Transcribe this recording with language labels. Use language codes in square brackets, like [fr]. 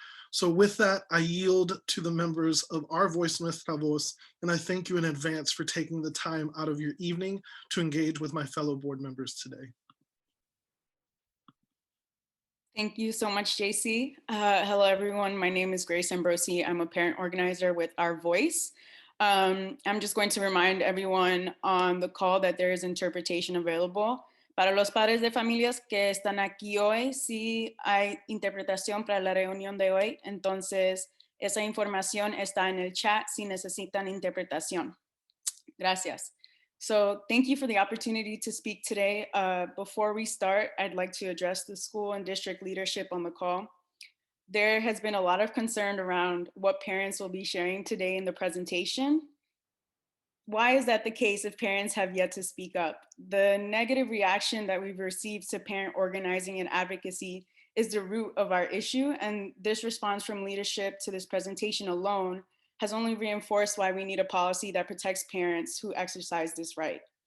[en] So with that, I yield to the members of our Voice Nuestra Voz, and I thank you in advance for taking the time out of your evening to engage with my fellow board members today. Thank you so much, JC. Hello, everyone. My name is Grace Ambrosi. I'm a parent organizer with Our Voice. I'm just going to remind everyone on the call that there is interpretation available. [es] Para los padres de familias que están aquí hoy, sí hay interpretación para la reunión de hoy, entonces esa información está en el chat si necesitan interpretación. Gracias. [en] So thank you for the opportunity to speak today. Before we start, I'd like to address the school and district leadership on the call. There has been a lot of concern around what parents will be sharing today in the presentation. Why is that the case if parents have yet to speak up? The negative reaction that we've received to parent organizing and advocacy is the root of our issue, and this response from leadership to this presentation alone has only reinforced why we need a policy that protects parents who exercise this right.